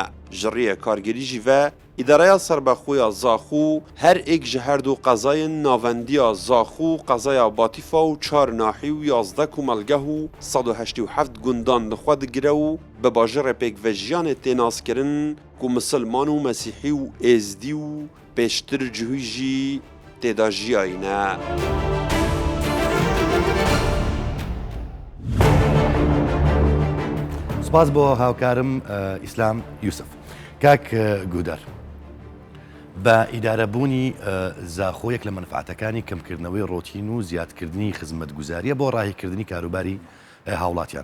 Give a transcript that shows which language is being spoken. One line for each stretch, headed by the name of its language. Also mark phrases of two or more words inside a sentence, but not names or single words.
Kurdish: Ji rêya kargerî jî ve îdareya serbexweya Zaxû her êk ji her du qezayên navendiya Zaxû, qezaya Batîfa û çar nahî û 11 komelgeh û 187 gundan li xwe digire û bi bajirê pêkvejiyanê tê naskirin ku misilman û mesîhî û êzdî û pêştir cihû jî têda jiyayîne.
Central Kurdish: سپاس بۆ هاوکارم ئیسلام یوسف. کاک گودەر بە ئیدارەبوونی زاخۆ یەک لە منفعەتەکانی کەمکردنەوەی ڕۆتین و زیادکردنی خزمەتگوزاریە بۆ ڕاهێکردنی کاروباری هاوڵاتیان.